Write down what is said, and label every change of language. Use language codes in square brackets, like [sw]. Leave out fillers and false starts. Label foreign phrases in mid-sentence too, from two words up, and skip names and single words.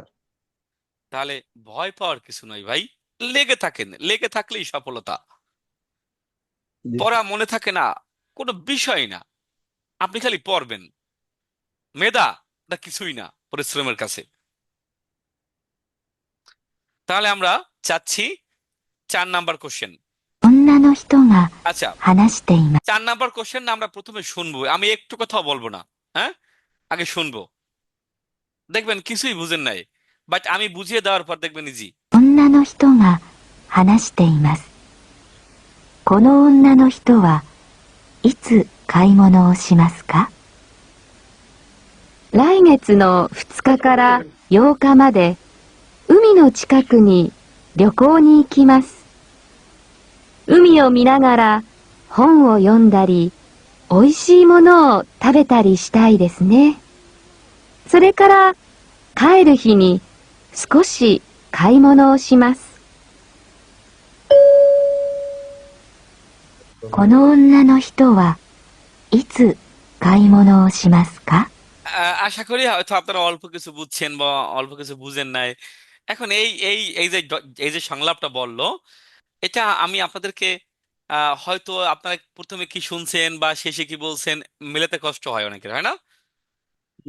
[bn] তাহলে ভয় পাওয়ার কিছু নয় ভাই, লেগে থাকেন, লেগে থাকলেই সফলতা। জি পড়া স্যার। মনে থাকে না, কোনো বিষয় না, আপনি খালি পড়বেন। মেধা না কিছুই না পরিশ্রমের কাছে। তাহলে আমরা চাচ্ছি 4 নাম্বার কোশ্চেন। [ja] 女の人が [bn] আচ্ছা, [ja] 話しています。 [bn] 4 নাম্বার কোশ্চেন না, আমরা প্রথমে শুনবো, আমি একটু কথাও বলবো না। হ্যাঁ, আগে শুনবো, দেখবেন কিছুই বুঝেন নাই, বাট আমি বুঝিয়ে দেওয়ার পর দেখবেন ইজি। [ja] 女の人が話しています。この女の人はいつ買い物をしますか？来月の2日から8日まで海の近くに旅行に行きます。海を見ながら本を読んだり、美味しいものを食べたりしたいですね。それから帰る日に少し買い物をします。この女の人はいつ買い物をしますか？ [bn] আশা করি হয়তো আপনারা অল্প কিছু বুঝছেন বা অল্প কিছু বুঝেন নাই। এখন এই যে সংলাপটা বললো, এটা আমি আপনাদেরকে হয়তো আপনারা প্রথমে কি শুনছেন বা শেষে কি বলছেন মেলাতে কষ্ট হয় অনেকের, হয় না? জি